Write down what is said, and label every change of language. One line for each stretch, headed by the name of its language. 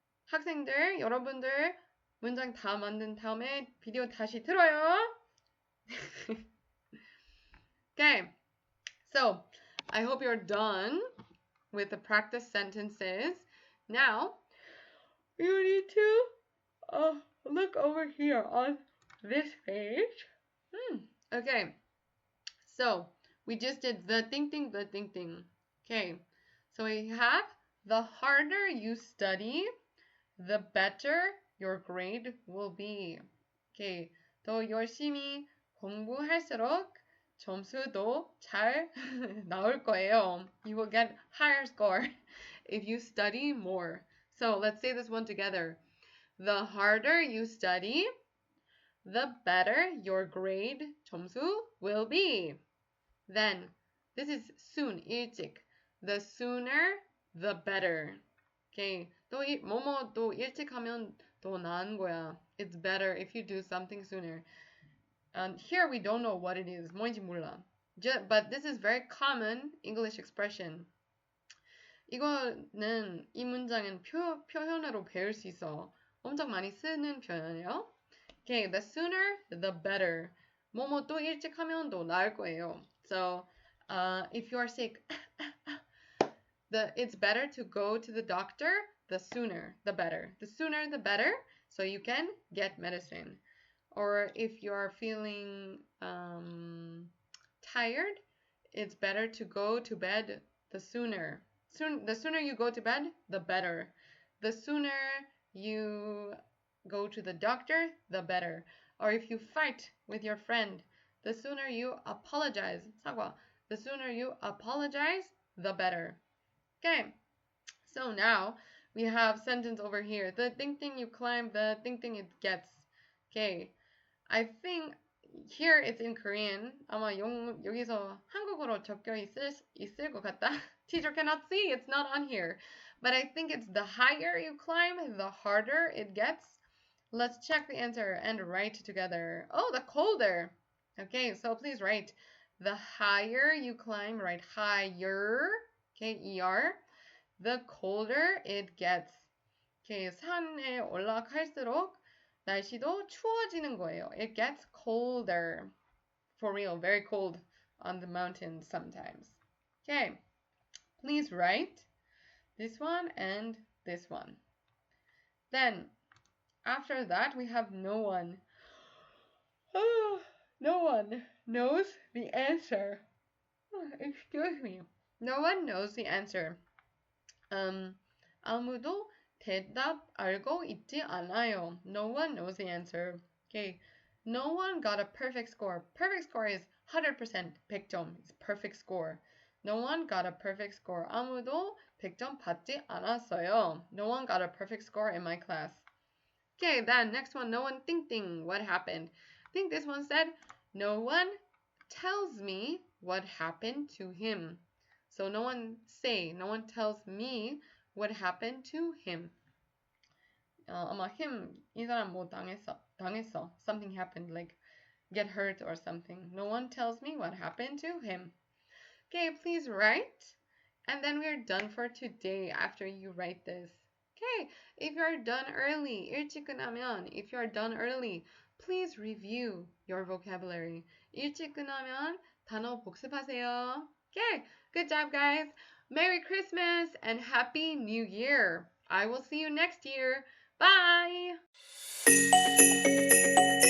Korean: 학생들, 여러분들 문장 다 만든 다음에 비디오 다시 틀어요.
English: Okay, so I hope you're done with the practice sentences. Now, you need to look over here on this page. Okay, so we just did the think. Okay, so we have the harder you study, the better your grade will be.
Korean: Okay, 더 열심히 공부할수록 점수도 잘 나올 거예요.
English: You will get higher score if you study more. So let's say this one together. The harder you study, the better your grade 점수 will be. Then, this is soon, 일찍. The sooner, the better.
Korean: Okay, 뭐뭐도 일찍 하면 더 나은 거야.
English: It's better if you do something sooner. Here we don't know what it is.
Korean: 뭔지 몰라.
English: But this is very common English expression.
Korean: 이거는 이 문장은 표현으로 배울 수 있어. 엄청 많이 쓰는 표현이에요.
English: Okay, the sooner the better.
Korean: 뭐뭐 또 일찍 하면 더 나을 거예요.
English: So, if you are sick, it's better to go to the doctor the sooner the better. The sooner the better, so you can get medicine. Or if you are feeling tired, it's better to go to bed the sooner. The sooner you go to bed, the better. The sooner you go to the doctor, the better. Or if you fight with your friend, the sooner you apologize, 사과. The sooner you apologize, the better. Okay, so now we have sentence over here. The thing you climb, the thing it gets. Okay, I think here it's in Korean.
Korean: 아마 여기서 한국어로 적혀 있을 것 같다.
English: Teacher cannot see, it's not on here. But I think it's the higher you climb, the harder it gets. Let's check the answer and write together. Oh, the colder. Okay, so please write. The higher you climb, write higher. Okay, ER. The colder it gets.
Korean: Okay, 산에 올라갈수록 날씨도 추워지는 거예요.
English: It gets colder. For real, very cold on the mountains sometimes. Okay, please write this one and this one. Then, after that, we have no one. No one knows the answer. Excuse me. No one knows the answer.
Korean: 아무도 대답 알고 있지 않아요.
English: No one knows the answer. Okay. No one got a perfect score. Perfect score is 100% 100점. It's perfect score. No one got a perfect score.
Korean: 아무도 100점 받지 않았어요.
English: No one got a perfect score in my class. Okay, then next one. No one think. What happened? I think this one said, no one tells me what happened to him. So no one tells me what happened to him.
Korean: 아마 이 사람 뭐 당했어.
English: Something happened, like get hurt or something. No one tells me what happened to him. Okay, please write. And then we're done for today after you write this. Okay, if you're done early,
Korean: 일찍 끝나면,
English: if you're done early, please review your vocabulary.
Korean: 일찍 끝나면 단어 복습하세요.
English: Okay, good job, guys. Merry Christmas and Happy New Year. I will see you next year. Bye.